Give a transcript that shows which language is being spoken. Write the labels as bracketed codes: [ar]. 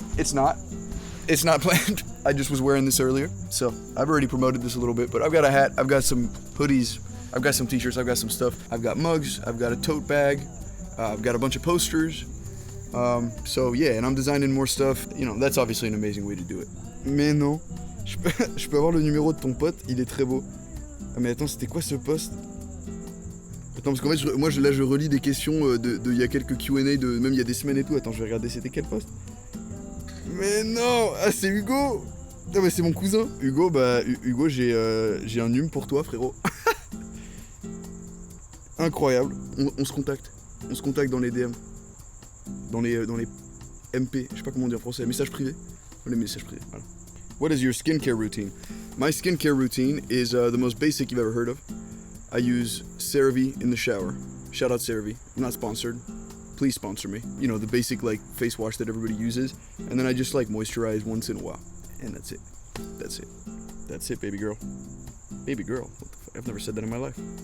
[en] It's not planned. I just was wearing this earlier. So I've already promoted this a little bit, but I've got a hat, I've got some hoodies, I've got some t-shirts, I've got some stuff. I've got mugs, I've got a tote bag, I've got a bunch of posters. So yeah, and I'm designing more stuff. You know, that's obviously an amazing way to do it. [fr] Mais non, je peux avoir le numéro de ton pote, il est très beau. Ah mais attends, c'était quoi ce post? Attends, parce qu'en fait, je relis des questions il y a quelques Q&A, même il y a des semaines et tout. Attends, je vais regarder, c'était quel post? Mais non, ah c'est Hugo. Non mais c'est mon cousin. Hugo, j'ai un hume pour toi, frérot. Incroyable. On se contacte. On se contacte dans les DM. Dans les MP, je sais pas comment on dit en français, messages privés. Les messages privés, voilà. [en] What is your skincare routine? My skincare routine is the most basic you've ever heard of. I use CeraVe in the shower. Shout out CeraVe. I'm not sponsored. Please sponsor me. You know, the basic like face wash that everybody uses. And then I just like moisturize once in a while. And that's it. That's it. That's it, baby girl. Baby girl, what the fuck? I've never said that in my life.